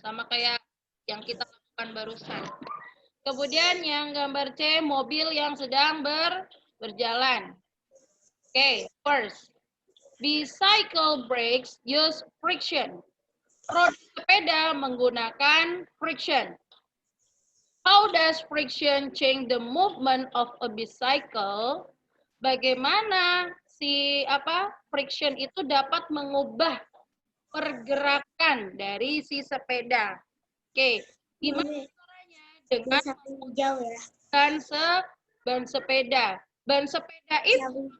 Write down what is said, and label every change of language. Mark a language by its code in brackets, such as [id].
[id] Sama kayak yang kita lakukan barusan. Kemudian yang gambar C, mobil yang sedang berlalu berjalan. Oke, first. [en] Bicycle brakes use friction. [id] Roda sepeda menggunakan [en] friction. How does friction change the movement of a bicycle? [id] Bagaimana friction itu dapat mengubah pergerakan dari si sepeda? Oke, gimana caranya dengan Jauh ya. ban sepeda? Ban sepeda itu